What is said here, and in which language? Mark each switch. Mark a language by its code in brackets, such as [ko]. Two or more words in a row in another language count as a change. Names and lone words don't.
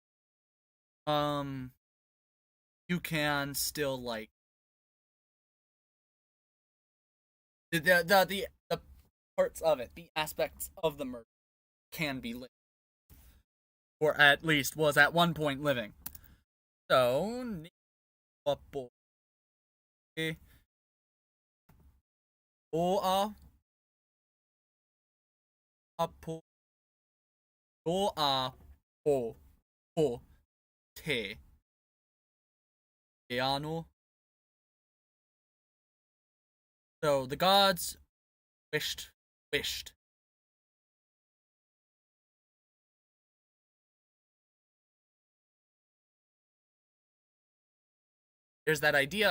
[en] You can still, like, the parts of it, the aspects of the murder can be living, or at least was at one point living. So, o a apo o a o te piano. So the gods wished. There's that idea.